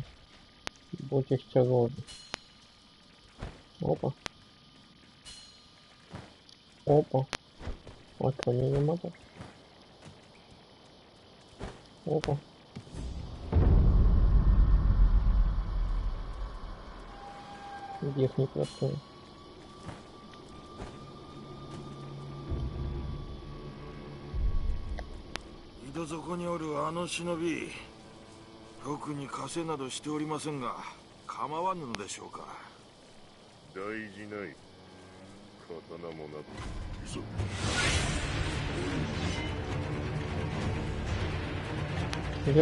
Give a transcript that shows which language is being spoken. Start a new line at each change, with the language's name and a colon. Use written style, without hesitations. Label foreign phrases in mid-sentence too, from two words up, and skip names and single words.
Russian: Будь осторожен. Опа. Опа. А что, не надо?
Ukrainian: Опа. Их не працює.
Japanese: 井戸底におるあの忍び、特に稼などしておりませんが、構わぬのでしょうか。大事ない。刀もなく。急げ。